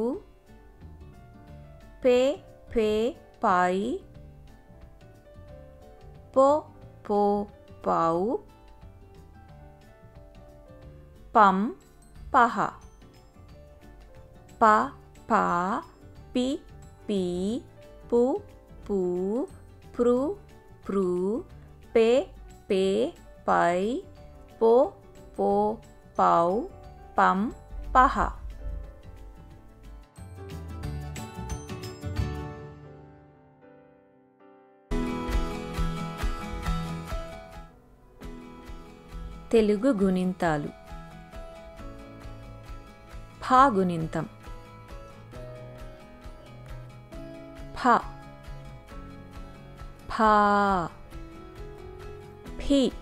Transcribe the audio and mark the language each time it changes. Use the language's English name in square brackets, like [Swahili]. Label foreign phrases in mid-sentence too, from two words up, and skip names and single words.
[Telugu] पे पे पाई पो पो पाऊ पम पहा पा पा पी पी पू पू प्रू प्रू पे पे पाई पो पो पाऊ पम पहा తెలుగు గుణింతాలు ఫా గుణింతం ఫ ఫా ఫి